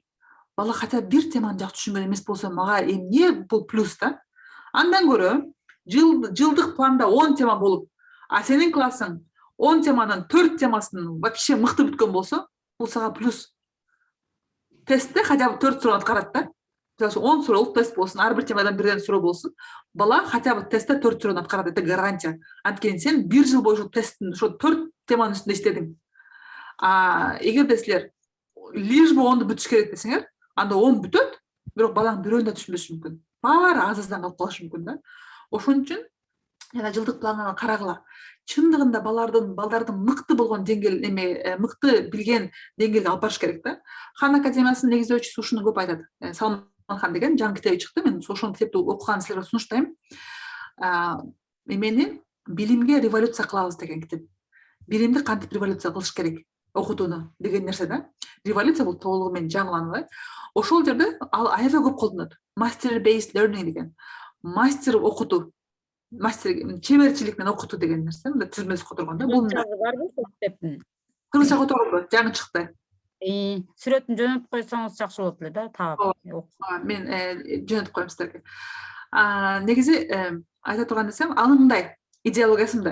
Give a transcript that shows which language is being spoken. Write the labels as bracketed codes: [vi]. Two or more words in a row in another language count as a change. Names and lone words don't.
[ky] Бала хотя бир теманы жакшы түшүнгөн эмес болсо, мага эмне бул плюс да? Андан көрө жылдык планда 10 тема болуп, сенин классың 10 теманын 4 темасын вообще мыкты бүткөн болсо, бул сага плюс. Тестте [ru] хотя бы [ky] 4 суроо аткарат да. Мисалы 10 суроолук тест болсун, ар бир темадан бирден суроо болсун. Бала [ru] хотя бы [ky] тестте 4 суроону аткарат, [ru] это гарантия. [ky] Анткени сен 1 жыл бою тесттин ошо 4 теманын үстүндө иштедиң. Эгерде силер [ru] лишь бы [ky] 10ду бүтүш керек десеңер, анда 10 бүтөт, бирок балаң бирөөнү да түшүнбөшү мүмкүн. Баары аз-аздан калып калышы мүмкүн да. Ошон үчүн жана жылдык планга карагыла. Чындыгында балдардын мыкты болгон деңгээл мыкты билген деңгээлге алып барыш керек да. Хан академиясынын негиздөөчүсү ушуну көп айтат. Салман Хан деген жаңы китеби чыкты. Мен ошол китепти окуган силерге сунуштайм. Эмени билимге революция кылабыз деген китеп. Билимди кантип революция кылыш керек? Окутууну деген нерсе да. Революция бул толугу менен жаңылануу. Ошол жерде ал аябай көп колдонот. [en] Master based learning [ky] деген. Мастер окутуу. Мастер чеберчилик менен окутуу деген нерсе. Мында түзмөсү которгондо бул барбы ошол китептин? кыргызча которулду, жаңы чыкты. Сүрөтүн жөнөтүп койсоңуз жакшы болот эле да, таап. Мен жөнөтүп коем силерге. Негизи айта турган нерсем, анын мындай идеологиясы мындай.